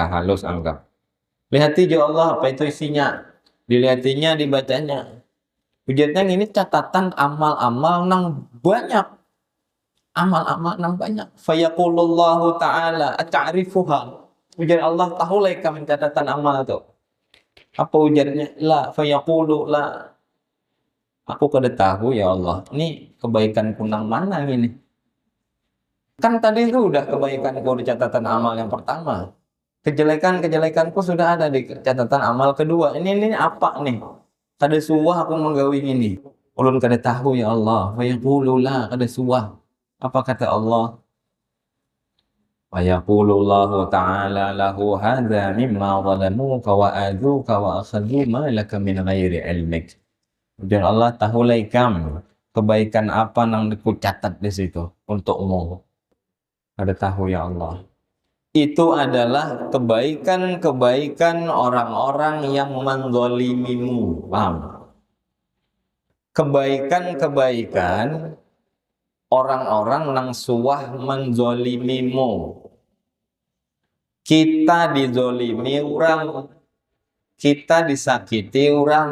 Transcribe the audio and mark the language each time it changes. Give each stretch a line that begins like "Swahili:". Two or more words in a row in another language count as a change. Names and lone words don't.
Banjar: halus anggap lihati jo Allah apa itu isinya dilihatinya dibacanya ujarnya ini catatan amal-amal nang banyak amal-amal nang banyak
Arabic: فيقول الله تعالى أتعرفها
Banjar: ujar Allah tahu lah kami catatan amal itu apa ujarnya la
Arabic: فيقول لا
Banjar: aku kada tahu ya Allah ini kebaikan kunang mana ini kan tadi itu udah kebaikanku di catatan amal yang pertama kejelekan-kejelekanku sudah ada di catatan amal kedua ini apa nih kada suah aku menggawi ini ulun kada tahu ya Allah
Arabic: فيقول لا
Banjar: kada suah apa kata Allah
Arabic: ويقول الله تعالى له هذا مما ظلموك وآذوك وأخذوا ما لك من غير علمك
Banjar: dan Allah tahu laikam kebaikan apa nang dikucatat di situ untukmu kada tahu ya Allah itu adalah kebaikan-kebaikan orang-orang yang menzalimimu paham kebaikan-kebaikan orang-orang nang suah menzalimimu kita dizalimi orang kita disakiti orang.